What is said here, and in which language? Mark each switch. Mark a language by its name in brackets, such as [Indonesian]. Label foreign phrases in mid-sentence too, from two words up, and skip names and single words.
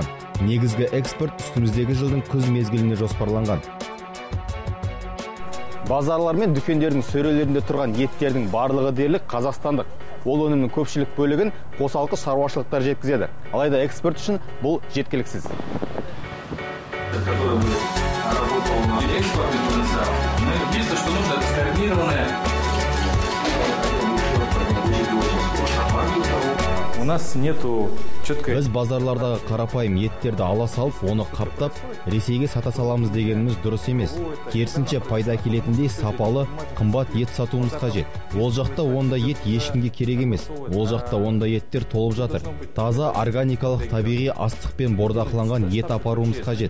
[Kazakh] Негізгі экспорт үстіміздегі жылдың күз мезгіліне жоспарланған. Базарлар мен дүкендердің сөрелерінде тұрған еттердің барлығы дерлік қазақстандық. Ол өнімнің көпшілік бөлігін қосалқы шаруашылықтар жеткізеді. Алайда экспорт үшін бұл жеткіліксіз. [Russian] У нас нету четкой... [Kazakh] Біз базарлардағы қарапайым еттерді ала салып, оны қаптап, Ресейге сата саламыз дегеніміз дұрыс емес. Керісінше пайда келетіндей сапалы, қымбат ет сатуымыз қажет. Ол жақта ондай ет ешкімге керек емес. Ол жақта ондай еттер толып жатыр. Таза органикалық табиғи астықпен бордақыланған ет апаруымыз қажет.